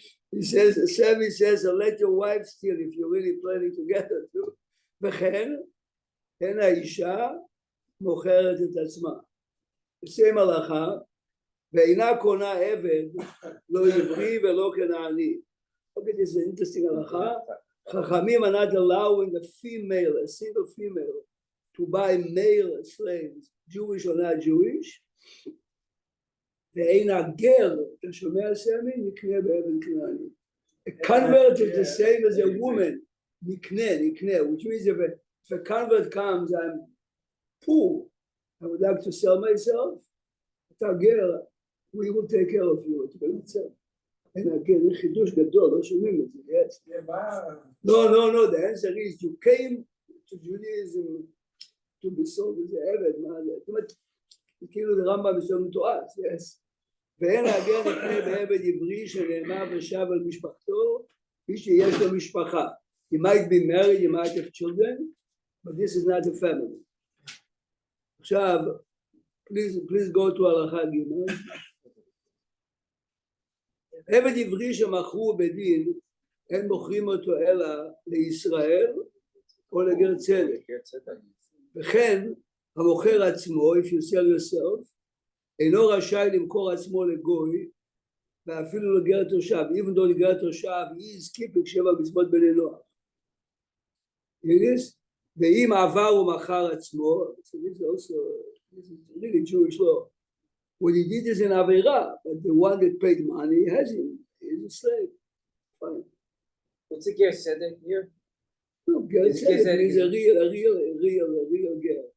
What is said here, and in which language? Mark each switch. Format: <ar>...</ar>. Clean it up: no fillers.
<en>He says, Sammy says, let your wife steal if you're really planning to get her to.</en> <he>וכן, אין האישה מוכרת את עצמה. same הלכה, ואינה קונה עבד, לא עברי ולא כנעני.</he> <en>Okay, this is an interesting הלכה. חכמים are not allowing a female, a single female, to buy male slaves, Jewish or not Jewish.</en> <he>ואין הגר, אתה שומע סמי? נקנה בעבד כנעני.</he> <en>A convert is the same as a woman. נקנה, which means if a convert comes, I'm poor, I would like to sell myself.</en> <he>אתה גר,</he> <en>we will take care of you.</en> <he>אתה באמת סל. אין הגר, זה חידוש גדול, לא שומעים את זה, yes.</he> <en>No, the answer is you came to Judaism to be sold as an עבד,</en> <he>מה זה? זאת אומרת, כאילו זה רמב"ם מסוים מתועץ, yes. ואין הגר נקנה בעבד עברי שנאמר ושב על משפחתו, כפי שיש לו משפחה.</he> <en>He might be married, he might have children, but this is not a family. עכשיו, please go to הלכה ג'.</en> <he>עבד עברי שמכרו בדין, אין מוכרים אותו אלא לישראל או לגר צדק. וכן, המוכר עצמו,</he> <en>if you sell yourself,</en> <he>אינו רשאי למכור עצמו לגוי, ואפילו לגר תושב,</he> <en>even though</en> <he>לגר תושב,</he> <en>he is keeping 7</en> <he>מצוות בני נוח. ואם עבר ומכר עצמו,</he> <en>so this is really Jewish law. What he did is an עבירה, but the one that paid money has him, he's a slave. Fine. What's the gear said that here? No, גר צדק is a real גר.</en>